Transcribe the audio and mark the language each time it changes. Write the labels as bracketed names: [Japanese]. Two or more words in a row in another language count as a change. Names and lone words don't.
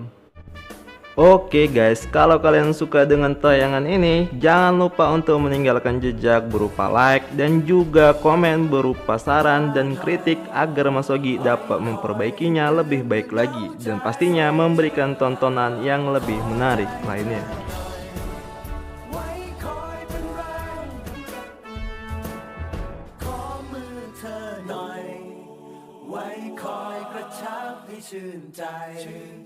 [Indonesian] Oke guys, kalau kalian suka dengan tayangan ini, jangan lupa untuk meninggalkan jejak berupa like dan juga komen berupa saran dan kritik agar Mas Ogi dapat memperbaikinya lebih baik lagi dan pastinya memberikan tontonan yang lebih menarik lainnya. [Thai] ไว้คอยเป็นแรงขอมือเธอหน่อย ไว้คอยกระชับให้ชื่นใจ